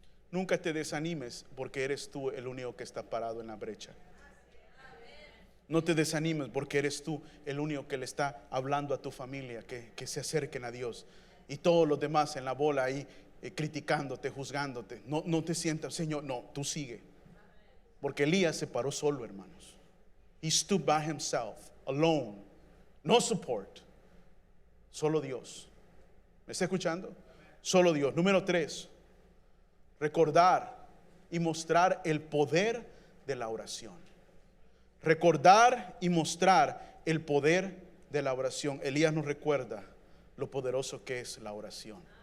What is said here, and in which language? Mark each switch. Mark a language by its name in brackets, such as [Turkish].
[Spanish] Nunca te desanimes porque eres tú el único que está parado en la brecha. No te desanimes porque eres tú el único que le está hablando a tu familia que se acerquen a Dios. Y todos los demás en la bola ahí criticándote, juzgándote. No, no te sientas, Señor, no, tú sigue. Porque Elías se paró solo, hermanos. [English] He stood by himself, alone, no support. [Spanish] Solo Dios. ¿Me está escuchando? Solo Dios. Número 3, recordar y mostrar el poder de la oración. Recordar y mostrar el poder de la oración. Elías nos recuerda lo poderoso que es la oración.